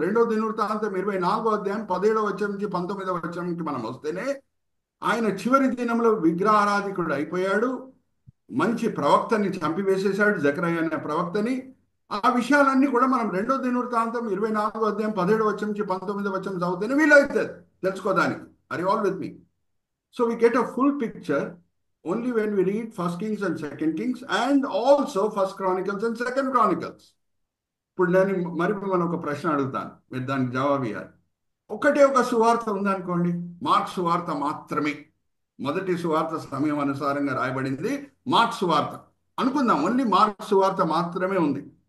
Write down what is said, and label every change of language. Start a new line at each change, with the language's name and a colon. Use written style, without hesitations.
Telugu: 2 దినవృత్తాంతం 24వ అధ్యాయం 17వ వచనం నుంచి 19వ వచనంకి మనం వస్తేనే ఆయన చివరి దినంలో విగ్రహారాధికుడు అయిపోయాడు. మంచి ప్రవక్తని చంపివేసేశాడు, జకరయ్య అనే ప్రవక్తని. ఆ విషయాలన్నీ కూడా మనం 2 దినవృత్తాంతం 24వ అధ్యాయం 17వ వచనం నుంచి 19వ వచనం చదివితేనే వీలవుతుంది తెలుసుకోవడానికి.
English: అది all with me. So we get a full picture only when we read 1 Kings and 2 Kings and also 1 Chronicles and 2 Chronicles.
Telugu: ఇప్పుడు నేను మనం ఒక ప్రశ్న అడుగుతాను, మీరు దానికి జవాబు ఇవ్వాలి. ఒకటే ఒక సువార్త ఉందనుకోండి, మార్క్ సువార్త మాత్రమే. మొదటి సువార్త సమయం అనుసారంగా రాయబడింది మార్క్ సువార్త అనుకుందాం. ఓన్లీ మార్క్ సువార్త మాత్రమే ఉంది.